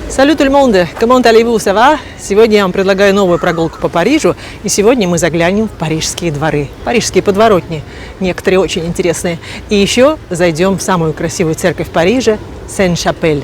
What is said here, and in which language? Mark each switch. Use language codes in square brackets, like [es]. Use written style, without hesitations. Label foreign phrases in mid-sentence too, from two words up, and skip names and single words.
[fr] Salut tout le monde! Comment allez-vous? Ça va? [ru] Сегодня я вам предлагаю новую прогулку по Парижу. И сегодня мы заглянем в парижские дворы. Парижские подворотни. Некоторые очень интересные. И еще зайдем в самую красивую церковь Парижа – Сен-Шапель.